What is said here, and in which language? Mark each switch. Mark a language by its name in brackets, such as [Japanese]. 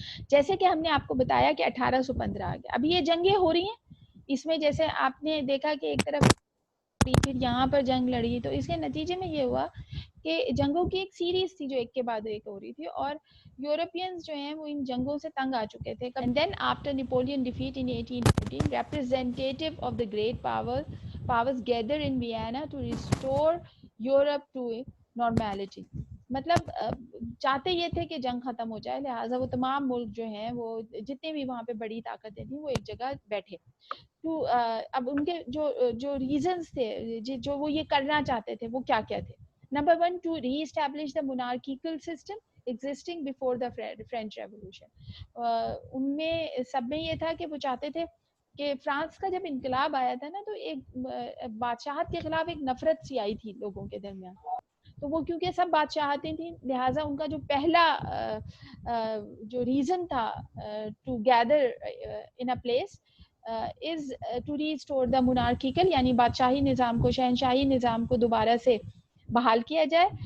[Urdu] جیسے کہ ہم نے آپ کو بتایا کہ 1815 آ گیا. اب یہ جنگیں ہو رہی ہیں, اس میں جیسے آپ نے دیکھا کہ ایک طرف پھر یہاں پر جنگ لڑی, تو اس کے نتیجے میں یہ ہوا کہ جنگوں کی ایک سیریز تھی جو ایک کے بعد ایک ہو رہی تھی, اور یورپینز جو ہیں وہ ان جنگوں سے تنگ آ چکے تھے. [English] And then after Napoleon defeat in 1814, representative of the great powers gathered in Vienna to restore Europe to normality. [Urdu] مطلب چاہتے یہ تھے کہ جنگ ختم ہو جائے, لہٰذا وہ تمام ملک جو ہیں وہ جتنے بھی وہاں پہ بڑی طاقتیں تھیں وہ ایک جگہ بیٹھے. تو اب ان کے جو ریزنس تھے جو وہ یہ کرنا چاہتے تھے وہ کیا کیا تھے. [English] Number 1, to reestablish the monarchical system existing before the French Revolution. [Urdu] ان میں سب میں یہ تھا کہ وہ چاہتے تھے کہ فرانس کا جب انقلاب آیا تھا نا, تو ایک بادشاہت کے خلاف ایک نفرت سی آئی تھی لوگوں کے درمیان. تو وہ کیونکہ سب بادشاہتیں تھیں, لہٰذا ان کا جو پہلا جو ریزن تھا [English] to gather in a place is to restore the monarchical, [Urdu] یعنی بادشاہی نظام کو, شہنشاہی نظام کو دوبارہ سے بحال کیا جائے.